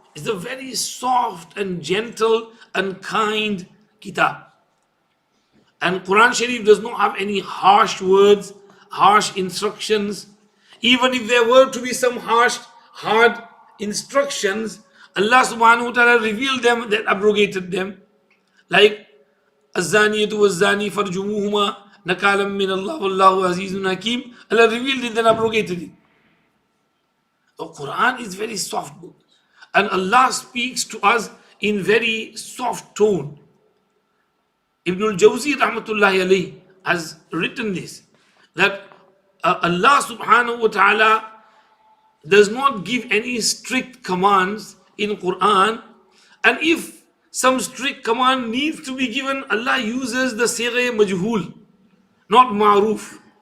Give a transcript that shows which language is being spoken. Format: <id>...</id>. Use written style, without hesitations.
<en>It's a very soft and gentle and kind kitab. And Quran Sharif does not have any harsh words, harsh instructions. Even if there were to be some hard instructions, Allah subhanahu wa ta'ala revealed them, that abrogated them.</en> <ar>Like, الزانية والزاني فرجموهما نكالا من الله والله عزيز حكيم.</ar> <en>Allah revealed it, then abrogated it. The Quran is very soft book. And Allah speaks to us in very soft tone. Ibn al-Jawzi rahmatullahi alayhi has written this, that Allah subhanahu wa ta'ala does not give any strict commands in Quran, and if some strict command needs to be given, Allah uses the sigha majhul, not ma'ruf.</en>